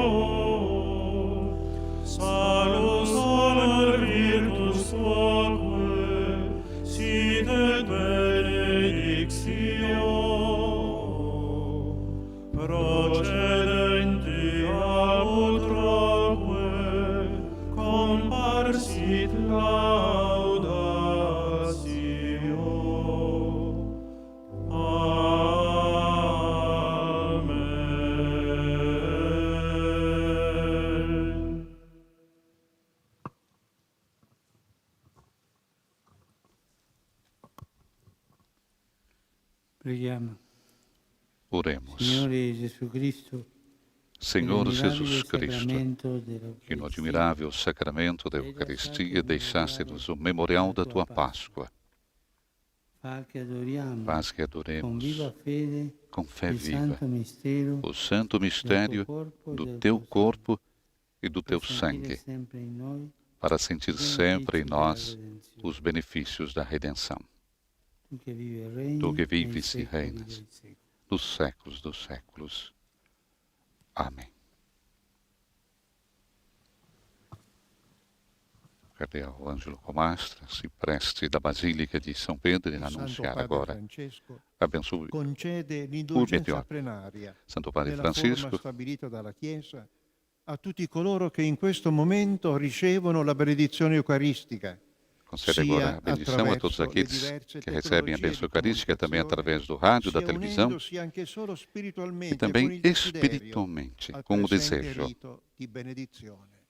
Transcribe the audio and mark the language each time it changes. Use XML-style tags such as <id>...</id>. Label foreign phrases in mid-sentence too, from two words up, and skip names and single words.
<la>salus honor virtus tuaque, sit et benedictio, procedenti a utroque, comparsit laudatio. Amen.</la> <it>Preghiamo.</it> <pt>oremos.</pt> <it>Signore Gesù Cristo,</it> <pt>Senhor Jesus Cristo,</pt> <it>sacramento</it> <pt>que no admirável sacramento da Eucaristia deixaste-nos o memorial da tua Páscoa.</pt> <it>fa che adoriamo</it> <pt>Faz que</pt> <it>con</it> <pt>adoremos</pt> <it>viva fede</it> <pt>com fé</pt> <it>il</it> <pt>viva</pt> <it>santo mistero</it> <pt>o santo mistério do teu corpo e do teu sangue,</pt> <it>sempre in noi</it> <pt>para sentir sempre em nós os benefícios da redenção.</pt> <it>tu che vivi e regni</it> <pt>Tu que</pt> <it>nei</it> <pt>vives e</pt> <it>secoli</it> <pt>reinas</pt> <it>dei secoli.</it> <pt>dos séculos dos séculos.</pt> <it>Amém. Cardeal Ângelo Comastra si presti da Basílica di São Pedro in Santo annunciare Padre</it> <pt>agora.</pt> <it>Francesco</it> <pt>Abençoe</pt> <it>concede</it> <la>Urbi et</la> <it>l'indulgenza</it> <la>Orbi.</la> <it>plenaria</it> <pt>Santo Padre</pt> <it>nella forma</it> <pt>Francisco</pt> <it>stabilita dalla Chiesa a tutti coloro che in questo momento ricevono la benedizione eucaristica,</it> <pt>concede</pt> <it>sia</it> <pt>agora a bendição a todos</pt> <it>attraverso le</it> <pt>aqueles</pt> <it>diverse</it> <pt>que recebem a</pt> <it>tecnologie</it> <pt>bênção</pt> <it>di</it> <pt>eucarística também</pt> <it>comunicazione,</it> <pt>através do rádio, da</pt> <it>sia</it> <pt>televisão</pt> <it>unendosi anche solo</it> <pt>e</pt> <it>spiritualmente</it> <pt>também</pt> <it>con il desiderio</it> <pt>espiritualmente,</pt> <it>al</it> <pt>com o</pt> <it>presente</it> <pt>desejo.</pt> <it>rito di benedizione.</it>